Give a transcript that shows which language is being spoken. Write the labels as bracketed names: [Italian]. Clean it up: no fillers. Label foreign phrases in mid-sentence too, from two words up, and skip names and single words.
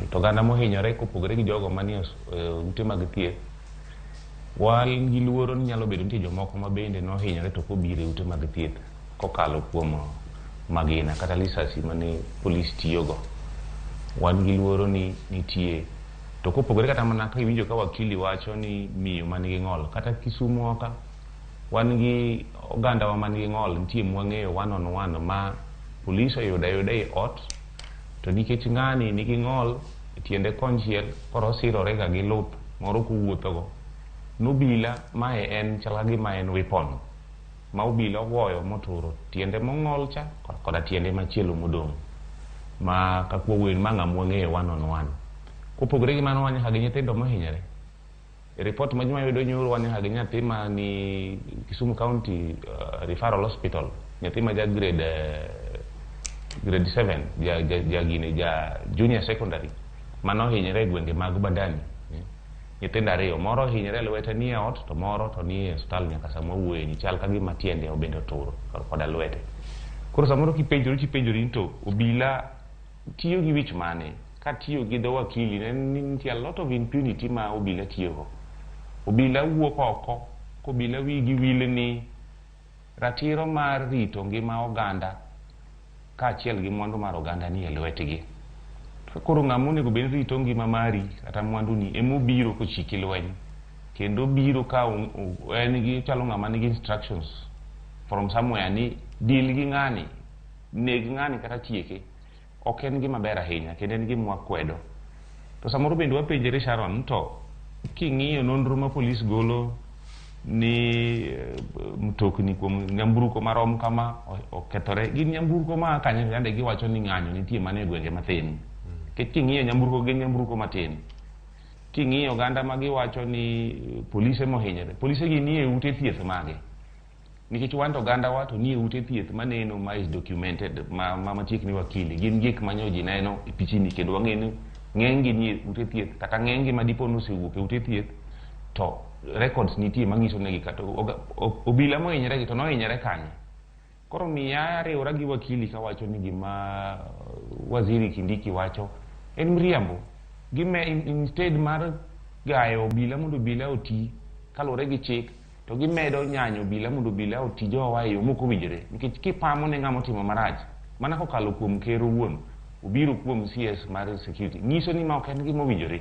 [Luo (Kenya and Tanzania)] To oganda mohinyore kopogre gi jogo manie ute mag thieth wan gi luoro ni nyalo bedo nitie jomoko mabende nohinyore to kobire ute mag thieth kokalo kuom magina kata lisasi mane polis tiyogo. Wan gi luoro ni nitie to kopogre kata mana ka iwinjo ka wakili wacho ni miyo manigi ng'ol kata Kisumu oka wan gi oganda wa manigi ng'ol nitie mwang'eyo [English] one on one [Luo (Kenya and Tanzania)] ma polis oyuda e ot to nikech ng'ani nigi ng'ol tiende konchiel koro sirore ga gi luth moro kuwuothogo nobila mae en chala gi ma en weapon ma obila ogoyo moturo tiende mong'ol cha koda tiende machielo modong' ma kakwo wen ma ng'amwa ng'eyo [English] one on one. [Luo (Kenya and Tanzania)] Kopogre gi mano wanya hagi nyithindo mohinyore. Report ma juma yudo nyoro wanya hagi nyathi ma ni Kisumu County Referral Hospital nyathi ma ja grade 7 ja [English] junior secondary [Luo (Kenya and Tanzania)] mano hinyore gwenge mag Badani. Nyithindo ariyo moro hinyore lwete ni ot to moro to ni hospital nyaka sama wuoye ni chal ka gima tiende obende oturo koda lwete. Koro samoro kipenjori to obila tiyo gi wich mane ka tiyo gi dho wakili ne nitie [English] a lot of impunity [Luo (Kenya and Tanzania)] ma obila tiyogo. Obila wuok oko kobila wigi wile ni ratiro mar rito ngima oganda kaachiel gi mwandu mar oganda ni e lwetgi. Koro ng'ama onego bed rito ngima mari kata mwandu ni emobiro kochiki lweny kendo biro ka en gi chalo ng'ama nigi [English] instructions from somewhere [Luo (Kenya and Tanzania)] ni deal gi ng'ani neg ng'ani kata tieke ok en gima ber ahinya kendo en gima wakwedo. To samoro bende wapenjore Sharon to king'iyo nonro ma polis golo ni mtokni kuom nyamburko marom kama okethore gin nyamburko ma kanyo yande giwacho ni ng'anyo nitie mane gwenge mathin. King'iyo nyamburko gin nyamburko matin. King'iyo oganda ma giwacho ni polise mohinyore polise gi nie ute thieth mage. Nikech wan to oganda wa to nie ute thieth maneno ma [English] is documented [Luo (Kenya and Tanzania)] ma machiegni wakili gin gik manyo ji neno e pichini kendo wang'eni ng'enggi nie ute thieth kata ng'enggi ma dipo nosewuok e ute thieth to records nitie manyiso negi kata obila mohinyore gi to nohinyore kanye. Koro miya riwra gi wakili ka wacho ni gima waziri Kindiki wacho en mriambo gime instead mar gayo obila mondo obila oti kalore gi chik to gimedo nyanyo obila mondo obila oti jowa e yo moko winjore nikech kipamo ne ng'ama otimo marach mana kokalo kuom ker owuon obiro kuom CS mar security nyiso ni ma ok en gima owinjore.